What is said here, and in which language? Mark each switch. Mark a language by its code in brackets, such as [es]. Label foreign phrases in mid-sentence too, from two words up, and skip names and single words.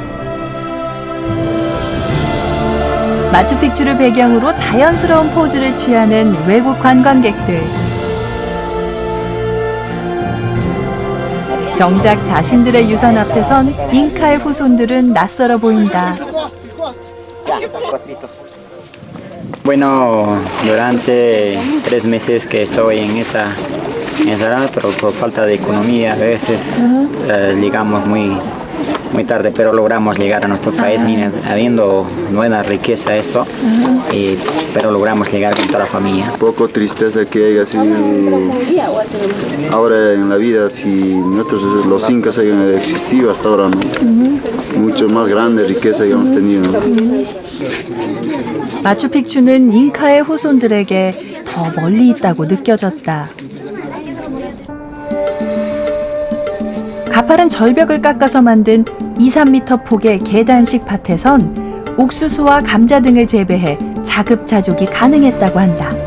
[ko] 마추픽추를 배경으로 자연스러운 포즈를 취하는 외국 관광객들. 정작 자신들의 유산 앞에선 잉카의 후손들은 낯설어 보인다. [es] Bueno, durante 3 meses que estoy en esa pero por falta de economía a veces llegamos muy tarde, pero logramos llegar a nuestro país, habiendo buena riqueza esto, pero logramos llegar con toda la familia. Poco tristeza que haya sido ahora en la vida, si los incas hayan existido hasta ahora, ¿no? Mucho más grande riqueza hayamos tenido, ¿no? [ko] 마추픽추는 잉카의 후손들에게 더 멀리 있다고 느껴졌다. 가파른 절벽을 깎아서 만든 2~3m 폭의 계단식 밭에선 옥수수와 감자 등을 재배해 자급자족이 가능했다고 한다.